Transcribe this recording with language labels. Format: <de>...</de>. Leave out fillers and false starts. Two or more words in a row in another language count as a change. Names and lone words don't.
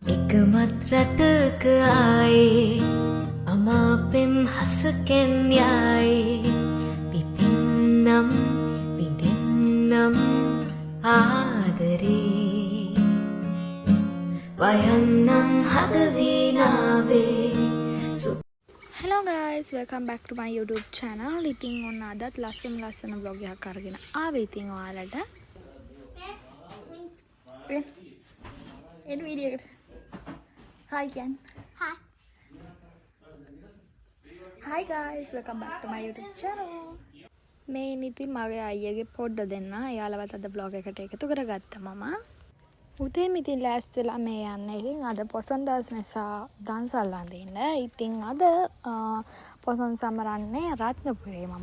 <si>එකමත් රටක ආයේ අමාපෙම් හසකෙන් යයි පිපින්නම් විඳින්නම් ආදරේ වයන්නම් හදවීනාවේ</si> <en>Hello guys, welcome back to my YouTube channel.</en> <si>ඉතින් ඔන්න අදත් ලස්සන vlog එකක් අරගෙන ආවේ ඉතින් ඔයාලට. එන වීඩියෝ එකට.</si> <en>Hi Ken. Hi. Hi guys, welcome back to my YouTube channel.</en> <si>මේ ඉතින් මගේ අයියාගේ පොඩ්ඩ දෙන්න. එයාලවත් අද vlog එකට එකතු කරගත්තා මම. උදේම ඉතින් ලෑස්ති වෙලා මේ යන්නේ. ඉතින් අද පොසොන් දවස් නිසා දන්සල් අඳින්න. ඉතින් අද පොසොන් සමරන්නේ රත්නපුරේ මම.</si>